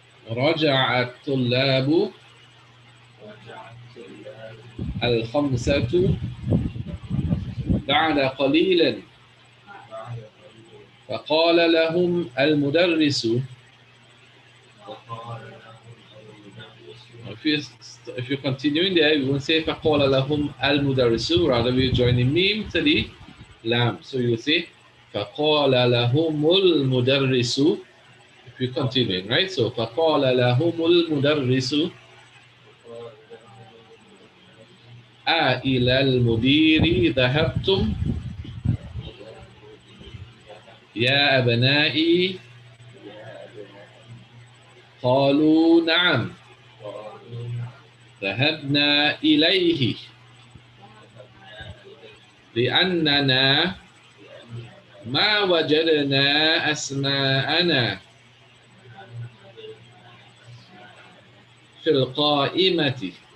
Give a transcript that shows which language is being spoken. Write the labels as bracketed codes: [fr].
[ar] رجع الطلاب ال5 بعد قليل، فقال لهم المدرس. [en] If you continue in there, we won't say [ar] فقال لهم المدرس, [en] rather we join the meme to the lam. So you say [ar] فقال لهم المدرس. [en] If you continue, right? So [ar] فقال لهم المدرس إلى المدير ذهبتم يا أبنائي؟ قالوا نعم ذهبنا إليه لأننا ما وجدنا أسماءنا في القائمة.